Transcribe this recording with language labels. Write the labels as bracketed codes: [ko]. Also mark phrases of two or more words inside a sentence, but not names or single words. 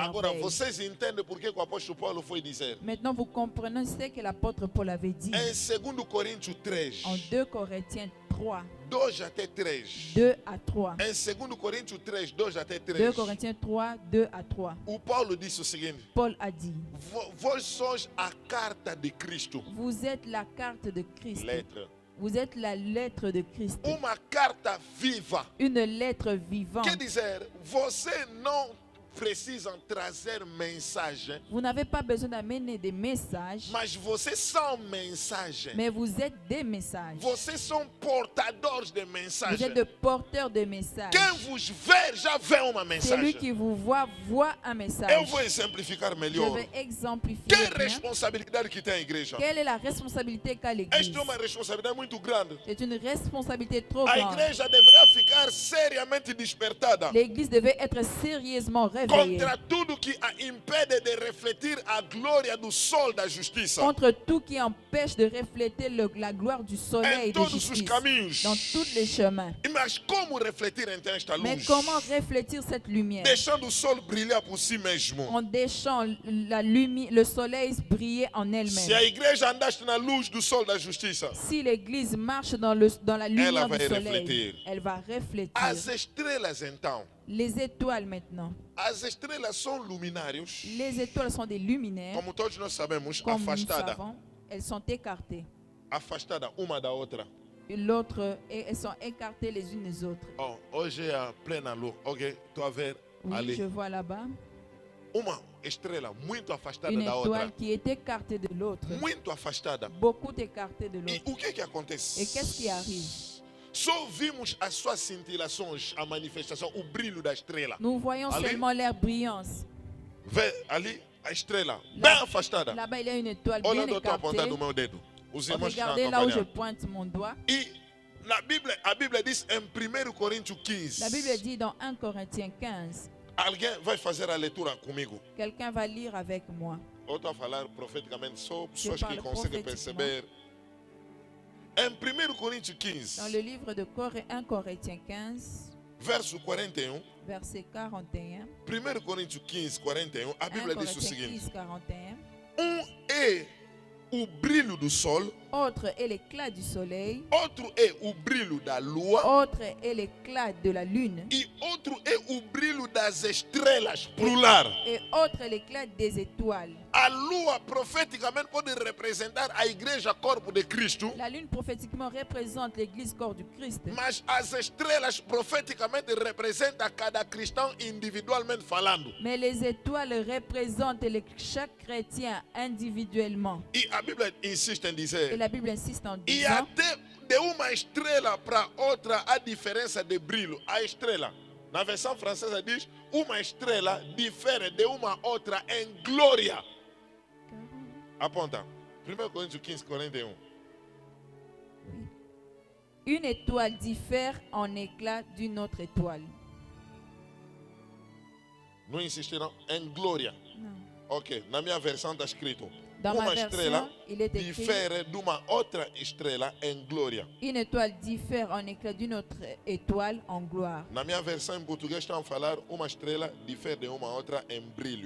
[pt] Agora, [fr] merveilles. [pt] vocês entendem por que o apóstolo Paulo foi dizer? [fr] Maintenant, vous comprenez ce que l'apôtre Paul avait dit [pt] Em 2 Coríntios 3, [fr] en 2 Corinthiens 3, [pt] 2 até 3. [fr] 2 à 3. [pt] Em 2 Coríntios 3, 2 até 2 3, [fr] Corinthiens 3, 2 à 3. [pt] o Paulo disse o seguinte: [fr] Paul a dit, [pt] Vós sois a carta de Cristo. [fr] vous êtes la carte de Christ. [pt] Letra. [fr] Vous êtes la lettre de Christ. [pt] Uma carta viva. [fr] Une lettre vivante. [pt] Quer dizer, você não precisam trazer mensagem, [fr] Vous n'avez pas besoin d'amener des messages, [pt] mas vocês são mensagem. [fr] mais vous êtes des messages. [pt] Vocês são portadores de [fr] Vous [pt] mensagem. [fr] êtes des porteurs de messages. [pt] Quem vos ver já vê uma [fr] Celui [pt] mensagem. [fr] qui vous voit un message. [pt] Eu vou exemplificar [fr] Je [pt] melhor. [fr] vais exemplifier. [pt] Que [fr] bien. [pt] responsabilidade que tem a igreja? [fr] Quelle est la responsabilité qu'a l'Église? [pt] Esta é uma responsabilidade muito grande. [fr] C'est une responsabilité trop [pt] A [fr] grande. [pt] igreja deverá ficar seriamente despertada. [fr] L'Église devait être sérieusement réveillée réveiller. [pt] Contra tudo que a impede de refletir a glória do sol da justiça [fr] Contre tout qui empêche de refléter la gloire du [pt] em [fr] soleil de [pt] todos os [fr] justice [pt] caminhos. [fr] dans tous les chemins. [pt] Mas como refletir então esta [fr] Mais [pt] luz? [fr] comment refléter cette lumière? [pt] Deixando o sol brilhar por si mesmo. [fr] En deixant le soleil briller en [pt] Se [fr] elle-même. [pt] a igreja andaste na luz do sol da justiça, [fr] Si l'église marche dans la lumière du soleil, elle va refléter. [pt] as estrelas então, [fr] Les étoiles maintenant. [pt] as estrelas são luminários, [fr] Les étoiles sont des luminaires. [pt] como todos nós sabemos, [fr] Comme nous [pt] afastada, [fr] savons, elles sont écartées. [pt] afastada uma da outra. [fr] L'autre, et elles sont écartées les unes des autres. [pt] Oh, hoje é a plena lua. Ok, estou a ver [fr] Oui, [pt] ali. [fr] je vois là-bas [pt] Uma estrela muito afastada [fr] une [pt] da [fr] étoile [pt] outra. [fr] qui est écartée de l'autre. [pt] Muito afastada. [fr] Beaucoup écartée de [pt] E [fr] l'autre. [pt] o que acontece? [fr] Et qu'est-ce qui arrive? [pt] Só vimos as suas cintilações, a manifestação, o brilho da estrela. [fr] Nous voyons [pt] Ali. [fr] seulement leur brillance. [pt] Vê ali a estrela, bem afastada. [fr] Là-bas, il y a une étoile [pt] Olha [fr] bien [pt] onde eu estou [fr] écartée. [pt] apontando o meu dedo. Os irmãos que estão [fr] Regardez là où je [pt] acompanhando. [fr] pointe mon doigt. [pt] E na Bíblia, a Bíblia diz em 1 Coríntios 15. [fr] La Bible dit dans 1 Corinthiens 15, [pt] Alguém vai fazer a leitura comigo? [fr] quelqu'un va lire avec moi. [pt] Eu estou a falar profeticamente só pessoas que [fr] parle [pt] conseguem perceber. Em 1 Coríntios 15, [fr] Dans le livre de 1 Corinthiens 15, [pt] verso 41. [fr] verset 41. [pt] 1 Coríntios 15, 41. A [fr] 1 [pt] Bíblia diz o [fr] Corinthiens [pt] seguinte: [fr] 15, 41. [pt] é o brilho do sol, [fr] Autre est l'éclat du soleil, [pt] outro é o brilho da lua [fr] autre est l'éclat de la lune, [pt] e outro é o brilho das estrelas, plural. [fr] et autre est l'éclat des étoiles. [pt] A lua profeticamente pode representar a igreja corpo de Cristo, [fr] La lune prophétiquement représente l'église corps du Christ, [pt] mas as estrelas profeticamente representam cada cristão individualmente falando. [fr] mais les étoiles représentent chaque chrétien individuellement. [pt] E a Bíblia insiste em [fr] Et [pt] dizer, [fr] la Bible insiste en [pt] e [fr] disant, [pt] até de uma estrela para outra a diferença de brilho. A estrela, na versão francesa diz, uma estrela difere de uma outra em glória. Aponta. 1 Coríntios 15, 41. [fr] une étoile diffère en éclat d'une autre étoile. [pt] Não insistiram em glória. [fr] Non. [pt] Ok, na minha versão está escrito, [fr] Dans ma [pt] uma estrela [fr] version, il est écrit, [pt] difere de uma outra estrela em glória. [fr] une étoile diffère en éclat d'une autre étoile en gloire. [pt] Na minha versão em português estão a falar, uma estrela difere de uma outra em brilho.